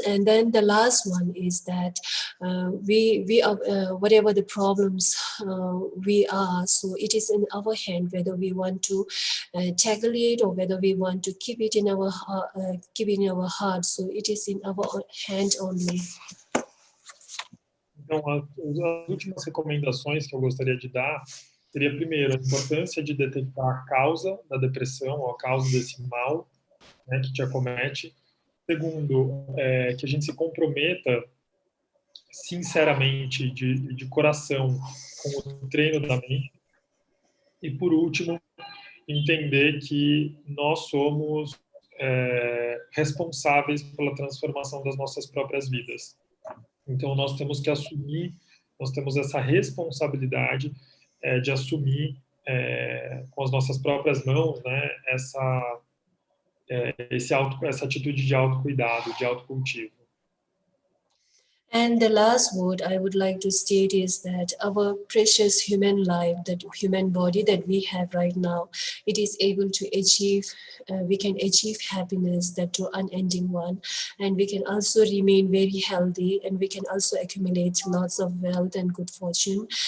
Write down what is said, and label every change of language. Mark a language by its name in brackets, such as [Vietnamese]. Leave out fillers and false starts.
[English] And then the last one is that we are whatever the problems we are, so it is in our hand whether we want to tackle it or whether we want to keep it in our heart. So it is in our hand only. [Portuguese] Então, as últimas recomendações que eu gostaria de dar seria, primeiro, a importância de detectar a causa da depressão, ou a causa desse mal, né, que te acomete. Segundo, que a gente se comprometa sinceramente, de coração, com o treino da mente. E, por último, entender que nós somos responsáveis pela transformação das nossas próprias vidas. Então, nós temos que assumir, nós temos essa responsabilidade de assumir com as nossas próprias mãos, né, essa atitude de autocuidado, de autocultivo. [English] And the last word I would like to state is that our precious human life, that human body that we have right now, it is able to achieve, we can achieve happiness, that to unending one. And we can also remain very healthy, and we can also accumulate lots of wealth and good fortune.